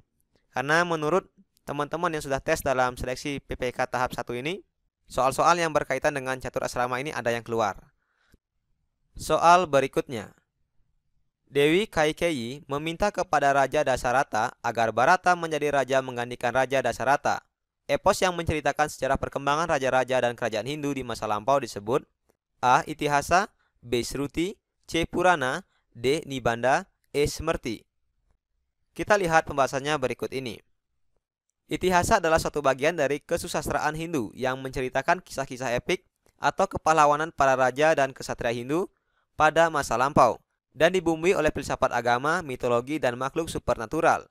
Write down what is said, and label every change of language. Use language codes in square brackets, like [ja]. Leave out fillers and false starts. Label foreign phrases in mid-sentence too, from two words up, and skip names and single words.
[id] Karena menurut teman-teman yang sudah tes dalam seleksi PPK tahap 1 ini, soal-soal yang berkaitan dengan catur asrama ini ada yang keluar. Soal berikutnya. Dewi Kaikeyi meminta kepada Raja Dasarata agar Bharata menjadi raja menggantikan Raja Dasarata. Epos yang menceritakan sejarah perkembangan raja-raja dan kerajaan Hindu di masa lampau disebut A. Itihasa, B. Shruti, C. Purana, D. Nibanda, E. Smriti. Kita lihat pembahasannya berikut ini. Itihasa adalah suatu bagian dari kesusastraan Hindu yang menceritakan kisah-kisah epik atau kepahlawanan para raja dan ksatria Hindu pada masa lampau dan dibumbui oleh filsafat agama, mitologi, dan makhluk supernatural.